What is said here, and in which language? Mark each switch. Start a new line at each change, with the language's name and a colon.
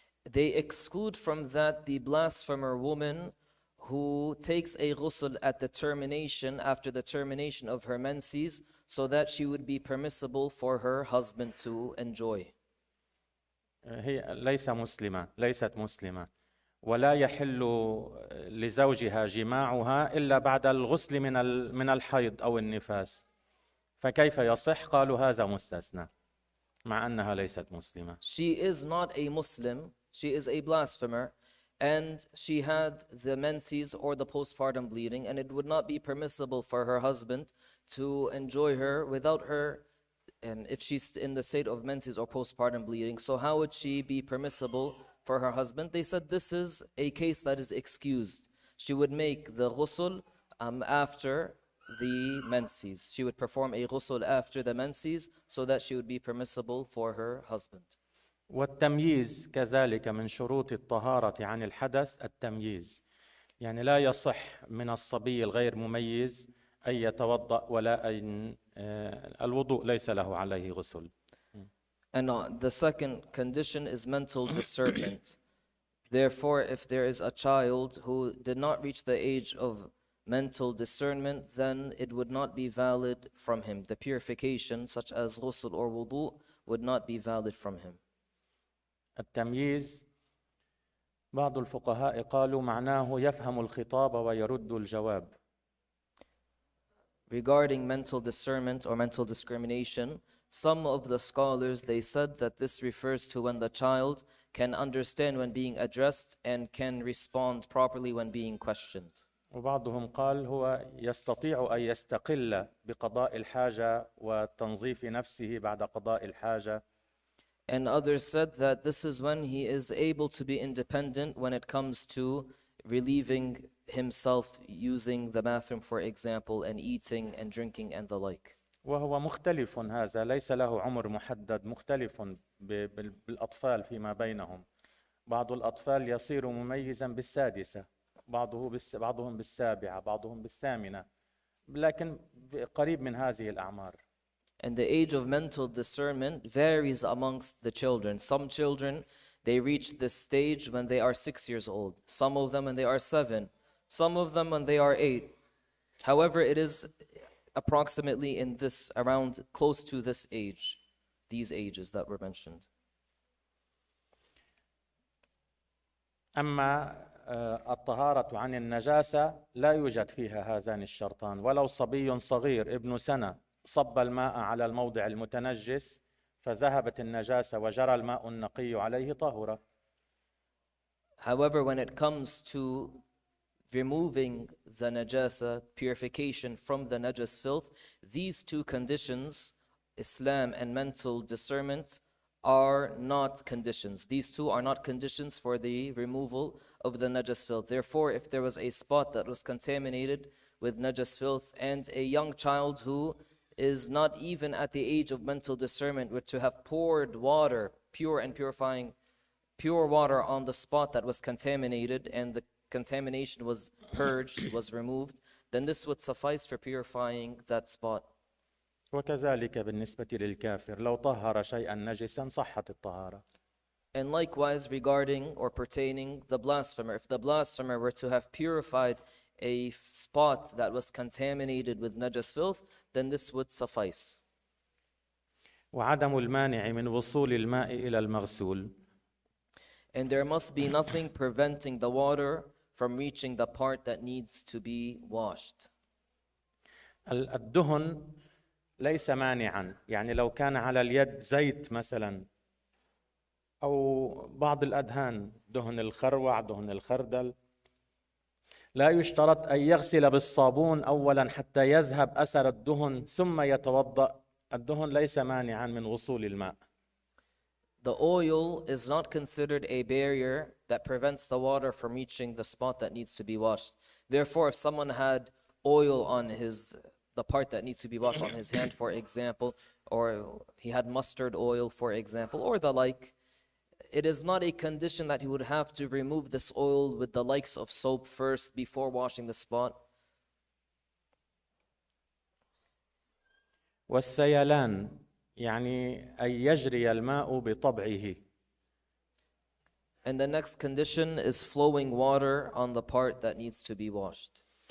English: They exclude from that the blasphemer woman who takes a ghusl at the termination, after the termination of her menses, so that she would be permissible for her husband to enjoy.
Arabic: هي ليست مسلمة ولا يحل لزوجها جماعها إلا بعد الغسل من الحيض أو النفاس. فكيف يصح؟ قالوا هذا مستثنى مع أنها ليست مسلمة.
English: She is not a Muslim, she is a blasphemer, and she had the menses or the postpartum bleeding, and it would not be permissible for her husband to enjoy her without her, if she's in the state of menses or postpartum bleeding. So how would she be permissible for her husband? They said this is a case that is excused. She would make the ghusl after the menses. She would perform a ghusl after the menses so that she would be permissible for her husband.
Arabic: والتمييز كذلك من شروط الطهارة عن الحدث التمييز. يعني لا يصح من الصبي الغير مميز أن يتوضأ ولا أن الوضوء ليس له عليه غسل.
English: And the second condition is mental discernment. Therefore, if there is a child who did not reach the age of mental discernment, then it would not be valid from him. The purification, such as ghusl or wudu, would not be valid from him.
Arabic: التمييز بعض الفقهاء قالوا معناه يفهم الخطاب ويرد الجواب.
English: Regarding mental discernment or mental discrimination, some of the scholars, they said that this refers to when the child can understand when being addressed and can respond properly when being questioned.
Arabic: وبعضهم قال هو يستطيع أن يستقل بقضاء الحاجة وتنظيف نفسه بعد قضاء الحاجة.
English: And others said that this is when he is able to be independent when it comes to relieving himself using the bathroom, for example, and eating and drinking and the like.
Arabic: وهو مختلف هذا ليس له عمر محدد مختلف بالأطفال فيما بينهم. بعض الأطفال يصير مميزا بالسادسة بعضهم بالسابعة بعضهم بالثامنة لكن قريب من هذه الأعمار.
English: And the age of mental discernment varies amongst the children. Some children, they reach this stage when they are 6 years old. Some of them when they are 7. Some of them when they are 8. However, it is approximately in this, around close to this age, these ages that were mentioned.
Arabic: أما الطهارة عن النجاسة لا يوجد فيها هذان الشرطان. ولو صبي صغير ابن سنة صب الماء على الموضع المتنجس فذهبت النجاسة وجرى الماء النقي عليه طهورة.
English: However, when it comes to removing the najasa, purification from the najas filth, these two conditions, Islam and mental discernment, are not conditions. These two are not conditions for the removal of the najas filth. Therefore, if there was a spot that was contaminated with najas filth and a young child who is not even at the age of mental discernment were to have poured water, pure and purifying, pure water on the spot that was contaminated and the contamination was purged, was removed, then this would suffice for purifying that spot.
Arabic: وكذلك بالنسبة للكافر لو طهر شيئا نجسا صحت الطهارة.
English: And likewise regarding or pertaining the blasphemer, if the blasphemer were to have purified a spot that was contaminated with najas filth, then this would suffice.
Arabic: وعدم المانع من وصول الماء إلى المغسول.
English: And there must be nothing preventing the water from reaching the part that needs to be washed.
Arabic: الدهن ليس مانعا. يعني لو كان على اليد زيت مثلا أو بعض الأدهان دهن الخروع دهن الخردل لا يشترط أن يغسل بالصابون أولا حتى يذهب أثر الدهن ثم يتوضأ. الدهن ليس مانعا من وصول الماء.
English: The oil is not considered a barrier that prevents the water from reaching the spot that needs to be washed. Therefore, if someone had oil on the part that needs to be washed on his hand, for example, or he had mustard oil, for example, or the like, it is not a condition that he would have to remove this oil with the likes of soap first before washing the spot.
Arabic: والسيلان يعني أن يجري الماء بطبعه.
English: And the next condition is flowing water on the part that needs to be washed.